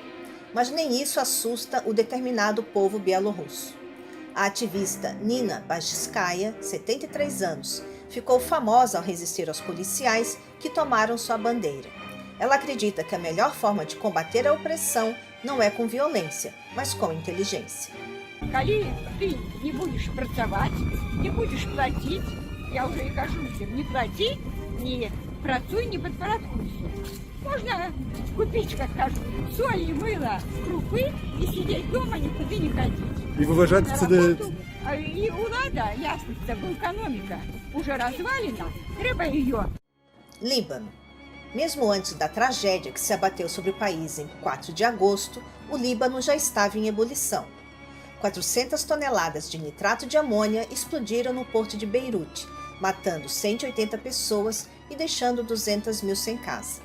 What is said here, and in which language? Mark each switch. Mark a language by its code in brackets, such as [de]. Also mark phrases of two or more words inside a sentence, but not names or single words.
[pt] Mas nem isso assusta o determinado povo bielorrusso. A ativista Nina Bajskaya, 73 anos, ficou famosa ao resistir aos policiais que tomaram sua bandeira. Ela acredita que a melhor forma de combater a opressão não é com violência, mas com inteligência. [ru] Коли ты не будешь працевать, не будешь платить, я уже и кажу всем, не плати, не працуй, не подпорядкуйся. Можно купить, как кажут, соль и мыло, крупы и сидеть дома, никуда не ходить. [uk] И вы вважаєте, це не... И влада, ясно, це економіка уже развалена, треба ее. [pt] Líbano. Mesmo antes da tragédia que se abateu sobre o país em 4 de agosto, o Líbano já estava em ebulição. 400 toneladas de nitrato de amônia explodiram no porto de Beirute, matando 180 pessoas e deixando 200.000 sem casa.